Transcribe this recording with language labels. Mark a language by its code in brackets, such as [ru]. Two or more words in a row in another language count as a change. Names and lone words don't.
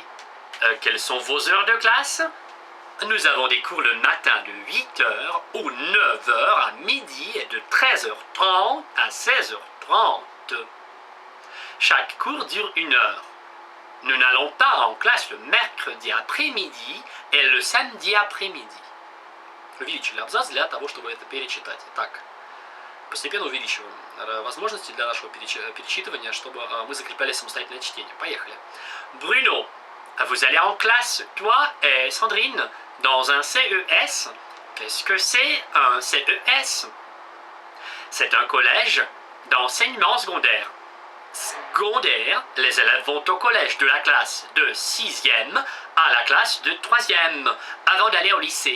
[fr] Quelles sont vos heures de classe? Nous avons des cours le matin de 8h ou 9h à midi et de 13h30 à 16h30. Chaque cours dure 1 heure. Nous n'allons pas en classe le mercredi après-midi et le samedi après-midi. [ru] Увеличили абзац для того, чтобы это перечитать. Так, постепенно увеличиваем возможности для нашего перечитывания, чтобы мы закрепляли самостоятельное чтение. Поехали. [fr] Bruno, vous allez en classe, toi et Sandrine, dans un CES. Qu'est-ce que c'est un CES? C'est un collège d'enseignement secondaire. Secondaire, les élèves vont au collège de la classe de 6e à la classe de 3e avant d'aller au lycée.